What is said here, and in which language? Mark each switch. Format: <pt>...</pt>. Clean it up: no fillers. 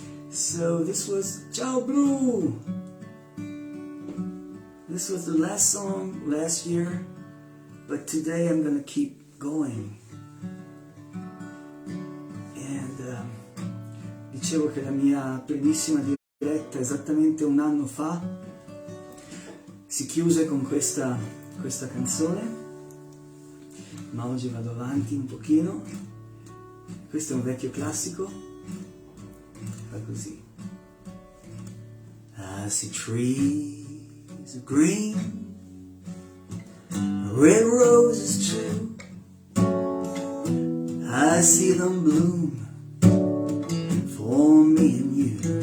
<en>So this was Ciao Blu! This was the last song last year, but today I'm gonna keep going.</en> <it>And dicevo che la mia primissima diretta esattamente un anno fa si chiuse con questa canzone, ma oggi vado avanti un pochino. Questo è un vecchio classico, fa così.</it> <en>I see trees of green, red roses too. I see them bloom for me and you.</en>